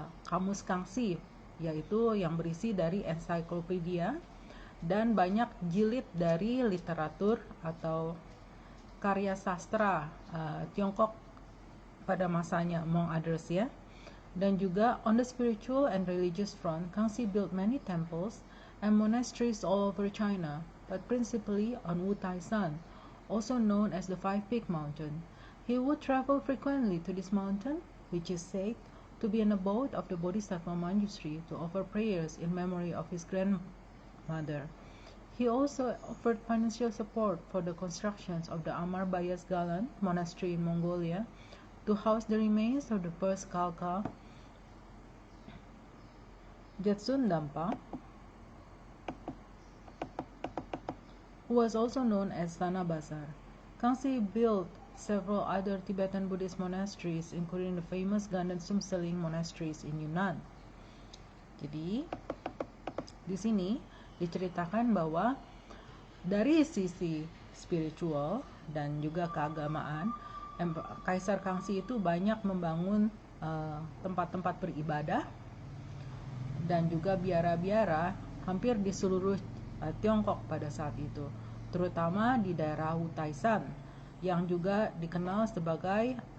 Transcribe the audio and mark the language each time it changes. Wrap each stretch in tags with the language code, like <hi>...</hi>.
<id>Kamus Kangxi, yaitu yang berisi dari ensiklopedia dan banyak jilid dari literatur atau karya sastra Tiongkok pada masanya,</id> <en>among others,</en> <id>ya. Dan juga</id> <en>on the spiritual and religious front, Kangxi built many temples and monasteries all over China, but principally on Wutaishan, also known as the Five Peak Mountain. He would travel frequently to this mountain, which is said to be an abode of the Bodhisattva Manjushri, to offer prayers in memory of his grandmother. He also offered financial support for the constructions of the Amar Bayas Galan monastery in Mongolia, to house the remains of the first Khalkha Jetsun Dampa, who was also known as Tanabazar. Kangxi built several other Tibetan Buddhist monasteries, including the famous Ganden Sumseling monasteries in Yunnan.</en> <id>Jadi di sini diceritakan bahwa dari sisi spiritual dan juga keagamaan, Kaisar Kangxi itu banyak membangun tempat-tempat beribadah dan juga biara-biara hampir di seluruh Tiongkok pada saat itu, terutama di daerah Wutaishan yang juga dikenal sebagai</id>